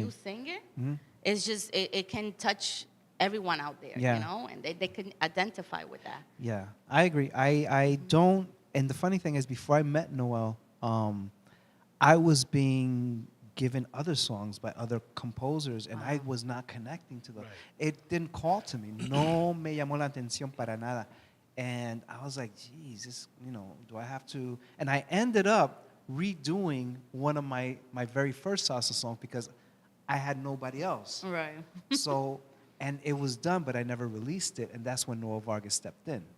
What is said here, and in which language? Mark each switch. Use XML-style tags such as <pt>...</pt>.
<en>you sing it, it's just it can touch everyone out there, Yeah. you know, and they can identify with that. Yeah, I agree. I don't, and the funny thing is, before I met Noel, I was being given other songs by other composers, and I was not connecting to them. Right. It didn't call to me.</en> <es>No me llamó la atención para nada.</es> <en>And I was like, geez, this, do I have to? And I ended up redoing one of my very first salsa songs because I had nobody else. Right. So, and it was done, but I never released it, and that's when Noel Vargas stepped in.</en>